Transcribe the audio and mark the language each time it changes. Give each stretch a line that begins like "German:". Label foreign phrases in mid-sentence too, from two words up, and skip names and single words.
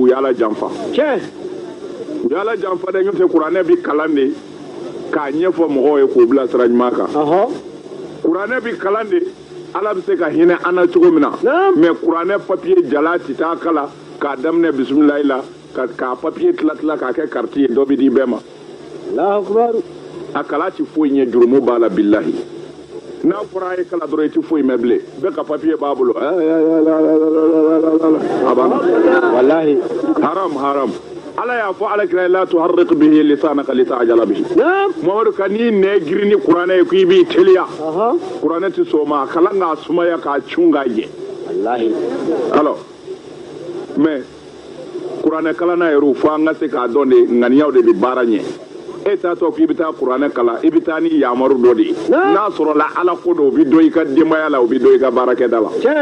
Bambara: u y'ala janfa u y'ala janfa dɛ n'o tɛ kuranɛ bi kalan de k'a ɲɛfɔ mɔgɔw ye k'o bila sira ɲuman kan kuranɛ bi kalan de ala bɛ se ka hinɛ an na cogo min na mais kuranɛ papiye jala ti taa kala k'a daminɛ bisimilayi la k'a papiye tila k'a kɛ kariti ye dɔ bɛ di bɛɛ ma a kala ti foyi ɲɛ jurumu b'a la billahi n'a fɔra a ye kala dɔrɔn i ti foyi mɛn bilen bɛɛ ka papiye b'a bolo wallahi haram ala y'a fɔ alakira la
Arabic: تحرك به لسانك لتعجل به
Bambara: Mamadu ka n'i nɛ girin ni kuranɛ ye k'i b'i teliya kuranɛ ti sɔn o ma a kalan k'a sumaya k'a cun k'a jɛ alors mais kuranɛ kalanna yɛrɛ fo an ka se k'a dɔn de ŋaniyaw de bɛ baara ɲɛ e t'a tɔ k'i bɛ taa kuranɛ kalan i bɛ taa ni yamaru dɔ de ye n'a sɔrɔla ala ko dɔ o bɛ dɔn i ka denbaya la o bɛ dɔn i ka baarakɛda la